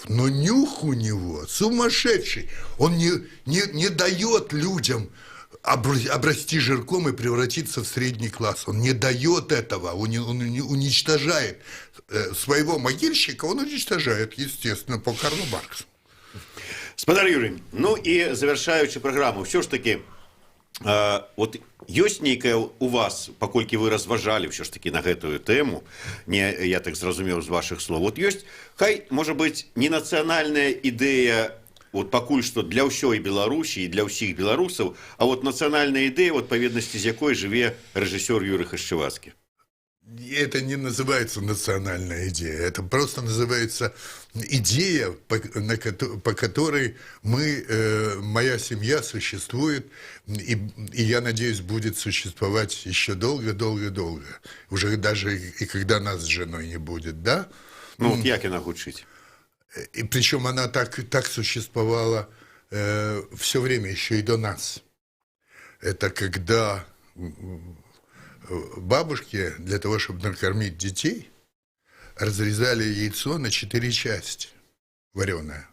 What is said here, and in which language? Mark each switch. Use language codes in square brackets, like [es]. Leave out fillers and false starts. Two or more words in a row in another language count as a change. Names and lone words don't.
[ru] Но нюх у него сумасшедший. Он не дает людям обрасти жирком и превратиться в средний класс. Он не дает этого, он уничтожает своего могильщика, он уничтожает, естественно, по Карлу Марксу. [be] Спадар Юрий, ну і завершаючи програму, [ru] все ж таки, [be] от ёсць нейкая у вас, паколькі вы разважалі ўсё ж таки на гэтую тэму, не, я так зразумеў з вашых слоў, вот ёсць, хай, можа быць, не нацыянальная ідэя, вот пакуль што для ўсёй Беларусі і для ўсіх беларусаў, а вот нацыянальная ідэя, в адпаведнасці з якой жыве рэжысёр Юрый Хашчевацкі. [ru] Это не называется национальная идея, это просто называется идея, по которой моя семья существует, и я надеюсь, будет существовать еще долго. Уже даже и когда нас с женой не будет, да? [be] Ну, вот як яна гучыць? [ru] И причем она так существовала все время, еще и до нас. Это когда... Бабушки для того, чтобы накормить детей, разрезали яйцо на 4 части, вареное.